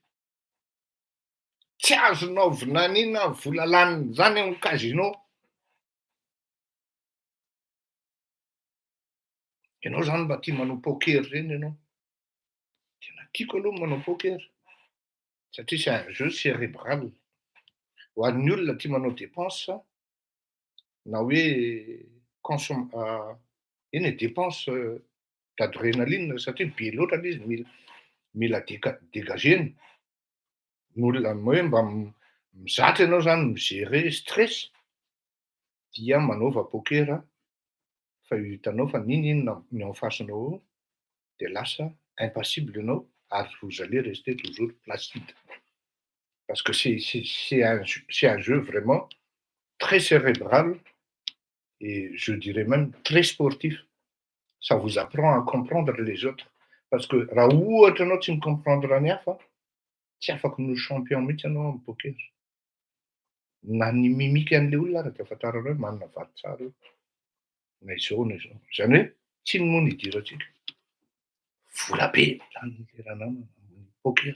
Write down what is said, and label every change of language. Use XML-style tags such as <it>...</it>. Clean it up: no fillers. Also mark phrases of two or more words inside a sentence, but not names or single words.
<mg>Tsy azonao vinaniana vola laniny zany amin'ny casino. Ianao zany mba tia manao poker reny ianao. Tena tiako aloha manao poker.</mg> <fr>Satria c'est un jeu cérébral.</fr> <mg>Ho an'ny olona tia manao dépense na hoe eny e</mg> <fr>dépense d'adrénaline</fr> <mg>satria be loatra l'izy mila dégagena. Ny olona hoe mba mizatra ianao zany migérer stress dia manaova poker fa hitanao fa n'inona ny</mg> <fr>en face-</fr> <mg>nao eo de lasa impassible ianao ary</mg> <fr>vous allez rester toujours placide. Parce que c'est un jeu vraiment très cérébral et je dirais même très sportif. Ça vous apprend à comprendre les autres.</fr> <mg>Parce que raha ohatra ianao tsy micomprendre ny hafa, tsy afaka no champion mihitsy ianao amin'ny poker. Na ny mimika an'le olona ary de afantarana hoe manana vady tsara io. Na izao na izao. Zany hoe tsy ny moa ny idirantsika. Vola be zany le raha namana amin'ny poker.</mg>